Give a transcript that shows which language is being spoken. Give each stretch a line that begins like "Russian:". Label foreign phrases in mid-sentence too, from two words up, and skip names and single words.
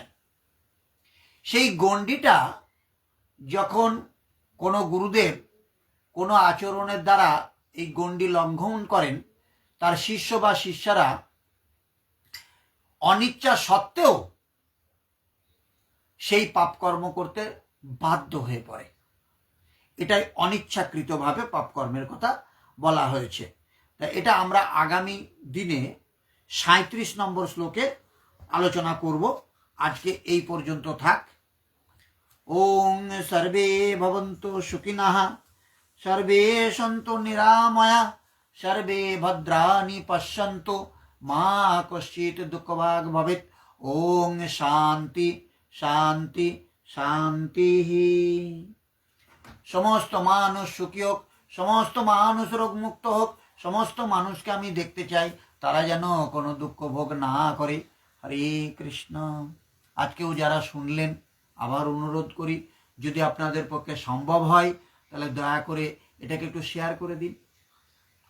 Bangla: সেই গণ্ডিটা যখন কোনো গুরুদেব কোনো আচরণের দ্বারা এই গণ্ডি লঙ্ঘন করেন, তার শিষ্য বা শিষ্যরা অনিচ্ছা সত্ত্বেও সেই পাপকর্ম করতে বাধ্য হয়ে পড়ে। এটাই অনিচ্ছাকৃতভাবে পাপকর্মের কথা বলা হয়েছে। তাই এটা আমরা আগামী দিনে 37 নম্বর শ্লোকে আলোচনা করব। আজকে এই পর্যন্ত থাক।
Sanskrit: ওং সর্বে ভবন্তু সুখিনঃ, সর্বে সন্তু নিরাময়া, সর্বে ভদ্রাণি পশ্যন্তু, মা কশ্চিৎ দুঃখভাগ ভবেৎ। ওং শান্তি শান্তি শান্তি।
Bangla: সমস্ত মানুষ সুখী হোক, সমস্ত মানুষ রোগমুক্ত হোক, সমস্ত মানুষকে আমি দেখতে চাই তারা যেন কোনো দুঃখ ভোগ না করে। হরে কৃষ্ণ। আজকেও যারা শুনলেন, আবার অনুরোধ করি, যদি আপনাদের পক্ষে সম্ভব হয় তাহলে দয়া করে এটাকে একটু শেয়ার করে দিন।